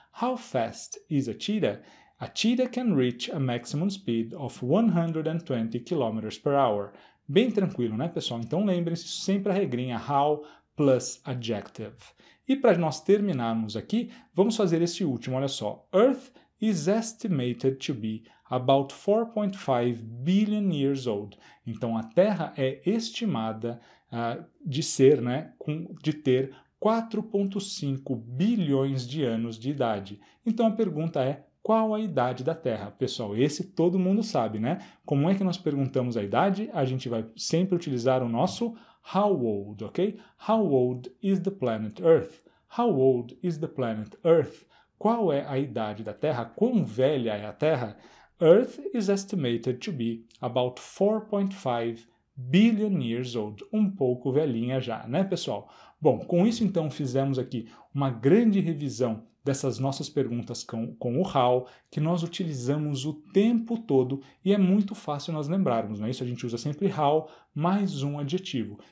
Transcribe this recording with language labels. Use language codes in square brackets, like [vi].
[en] How fast is a cheetah? A cheetah can reach a maximum speed of 120 km per hour. [pt] Bem tranquilo, né, pessoal? Então lembrem-se sempre a regrinha [en] how plus adjective. [pt] E para nós terminarmos aqui, vamos fazer esse último, olha só. [en] Earth is estimated to be about 4.5 billion years old. [pt] Então a Terra é estimada de ter 4,5 bilhões de anos de idade. Então a pergunta é: qual a idade da Terra? Pessoal, esse todo mundo sabe, né? Como é que nós perguntamos a idade? A gente vai sempre utilizar o nosso [en] how old, [pt] ok? [en] How old is the planet Earth? How old is the planet Earth? [pt] Qual é a idade da Terra? Quão velha é a Terra? [en] Earth is estimated to be about 4.5 billion years old. [pt] Um pouco velhinha já, né, pessoal? Bom, com isso então fizemos aqui uma grande revisão dessas nossas perguntas com o how, que nós utilizamos o tempo todo e é muito fácil nós lembrarmos, não é isso? A gente usa sempre how mais um adjetivo.